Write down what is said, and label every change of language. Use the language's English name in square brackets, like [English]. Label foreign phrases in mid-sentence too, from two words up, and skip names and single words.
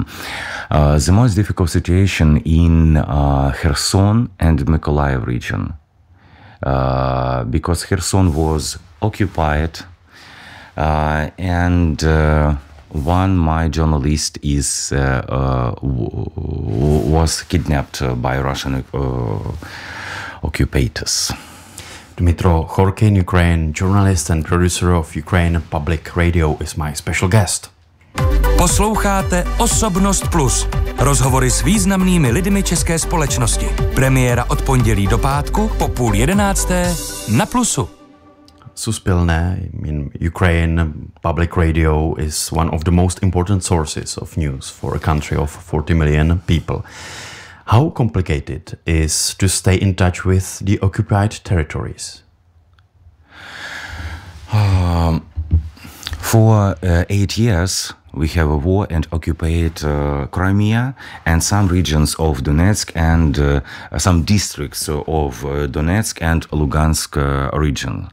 [English] The most difficult situation in Kherson and Mykolaiv region, because Kherson was occupied, and my journalist was kidnapped by Russian occupators. Dmytro Chorkin, Ukrainian journalist and producer of Ukrainian Public Radio, is my special guest. [Czech] Posloucháte Osobnost Plus. Rozhovory s významnými lidmi české společnosti. Premiéra od pondělí do pátku po 10:30 na Plusu. [English] Suspilne in Ukraine Public Radio is one of the most important sources of news for a country of 40 million people. How complicated is to stay in touch with the occupied territories? For 8 years, we have a war and occupied Crimea and some regions of Donetsk and some districts of Donetsk and Lugansk region.